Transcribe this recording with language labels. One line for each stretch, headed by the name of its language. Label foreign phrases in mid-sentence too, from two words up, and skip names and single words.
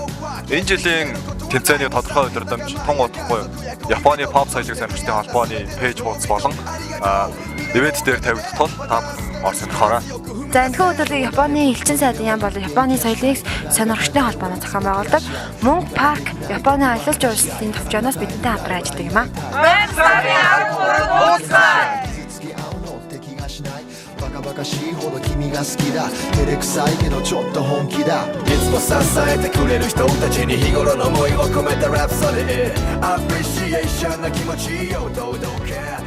Mongolian: Энэ жилийн тэмцээний тодорхой өдөртөмж тун удахгүй Японы pop соёлыг сонирхчдын холбооны пэйж хуудас болон ивент дээр тавигдах тул та ор сонирхоорой. За энэхүү өдрийг Японы элчин сайдын яам болон Японы соёлыг сонирхчдын холбооны зохион байгуулдаг Мөнх парк Японы аялал журналистийн төвчөөс бидэнтэй хамтран ажилладаг юм аа. 8 сарын 13-нд уулзлаа.
Japanese: バカバカしいほど君が好きだ照れくさいけどちょっと本気だいつも支えてくれる人たちに日頃の思いを込めたラプソディ Appreciation な気持ちを届け